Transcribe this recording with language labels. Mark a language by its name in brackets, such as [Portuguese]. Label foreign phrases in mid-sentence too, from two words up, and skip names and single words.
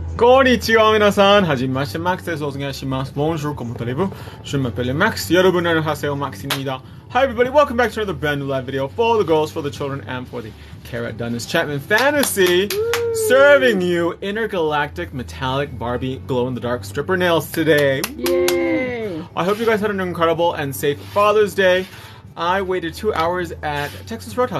[Japanese] こんにちは皆さん、はじめまして、Maxです。お願いします. [French] Bonjour, comment allez-vous? Je m'appelle Max. [Korean] 여러분 안녕하세요, Max입니다. [English] Hi everybody, welcome back to another brand new live video for the girls, for the children, and for the Kara Dundas Chapman Fantasy. Woo! Serving you intergalactic metallic Barbie glow-in-the-dark stripper nails today. Yay! I hope you guys had an incredible and safe Father's Day. I waited 2 hours at Texas Roadhouse.